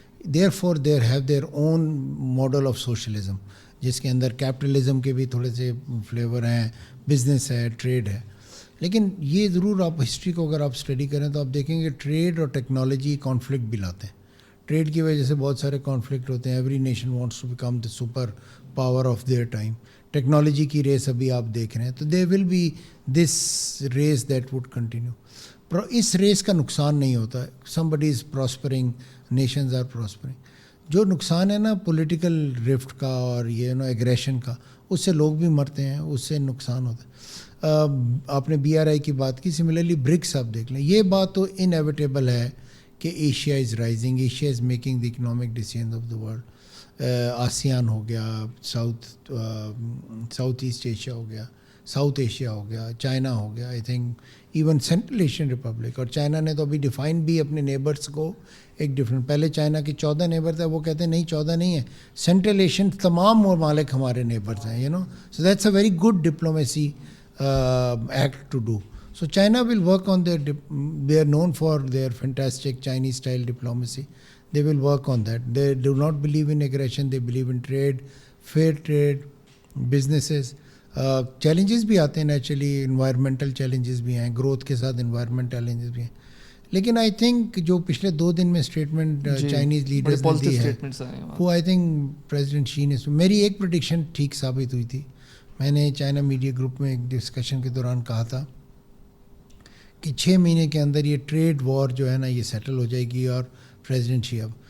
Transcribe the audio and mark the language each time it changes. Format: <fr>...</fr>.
<en>therefore they have their own model of socialism</en> <ur>جس کے اندر capitalism کے بھی تھوڑے سے فلیور ہیں, بزنس ہے, ٹریڈ ہے. لیکن یہ ضرور آپ ہسٹری کو اگر آپ اسٹڈی کریں تو آپ دیکھیں گے ٹریڈ اور ٹیکنالوجی کانفلکٹ بھی لاتے ہیں. ٹریڈ کی وجہ سے بہت سارے کانفلکٹ ہوتے ہیں.</ur> <en>Every nation wants to become the super power of their time.</en> <ur>Technology کی ریس ابھی آپ دیکھ رہے ہیں, تو</ur> <en>There will be this race that would continue.</en> <ur>اس race کا نقصان نہیں ہوتا.</ur> <en>Somebody is prospering, nations are prospering.</en> <ur>جو نقصان ہے نا پولیٹیکل رفٹ کا اور یہ ایگریشن کا, اس سے لوگ بھی مرتے ہیں, اس سے نقصان ہوتا ہے. آپ نے BRI کی بات کی, سملرلی برکس آپ دیکھ لیں. یہ بات تو انیویٹیبل ہے کہ</ur> <en>Asia is rising, Asia is making the economic decisions of the world.</en> <ur>ASEAN ہو گیا, ساؤتھ ایسٹ ایشیا ہو گیا, ساؤتھ ایشیا ہو گیا, چائنا ہو گیا, I think even central Asian republic. اور چائنا نے تو ابھی ڈیفائن بھی اپنے نیبرس کو ایک ڈفرینٹ. پہلے چائنا کے 14 نیبر تھے, وہ کہتے ہیں نہیں 14 نہیں ہے, سینٹرل ایشین تمام ممالک ہمارے نیبرز ہیں,</ur> <en>So that's a very good diplomacy act to do. So China will work on they are known for their fantastic Chinese style diplomacy. They will work on that. They do not believe in aggression. They believe in trade, fair trade, businesses.</en> <ur>Challenges بھی آتے ہیں naturally, environmental challenges بھی ہیں, growth کے ساتھ environment challenges بھی ہیں. لیکن آئی تھنک جو پچھلے 2 دن میں اسٹیٹمنٹ چائنیز لیڈرز نے دی ہے وہ آئی تھنک پریزیڈنٹ شی نے, میری ایک پریڈکشن ٹھیک ثابت ہوئی تھی. میں نے چائنا میڈیا گروپ میں ایک ڈسکشن کے دوران کہا تھا کہ 6 مہینے کے اندر یہ ٹریڈ وار جو ہے نا یہ سیٹل ہو جائے گی اور پریزیڈنٹ شی اب.</ur>